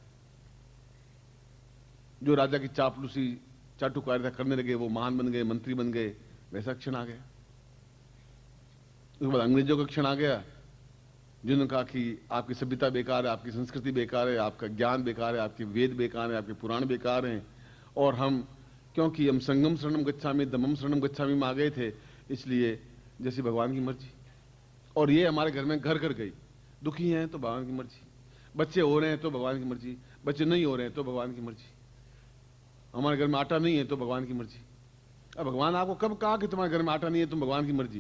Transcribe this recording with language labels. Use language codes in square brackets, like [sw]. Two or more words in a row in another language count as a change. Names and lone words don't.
[hi] जो राजा की चापलूसी, चाटुकारिता करने लगे वो महान बन गए, मंत्री बन गए। वैसा क्षण आ गया। उसके बाद अंग्रेजों का क्षण आ गया जिन्होंने कहा कि आपकी सभ्यता बेकार है, आपकी संस्कृति बेकार है, आपका ज्ञान बेकार है, आपके वेद बेकार है, आपके पुराण बेकार हैं। और हम, क्योंकि हम [pi] संगम शरणम गच्छामि, दमम शरणम गच्छामि [hi] में आ गए थे, इसलिए जैसी भगवान की मर्जी। और ये हमारे घर में घर कर गई। दुखी हैं तो भगवान की मर्जी, बच्चे हो रहे हैं तो भगवान की मर्जी, बच्चे नहीं हो रहे हैं तो भगवान की मर्जी, हमारे घर में आटा नहीं है तो भगवान की मर्जी। अब भगवान आपको कब कहा कि तुम्हारे घर में आटा नहीं है, तुम भगवान की मर्जी?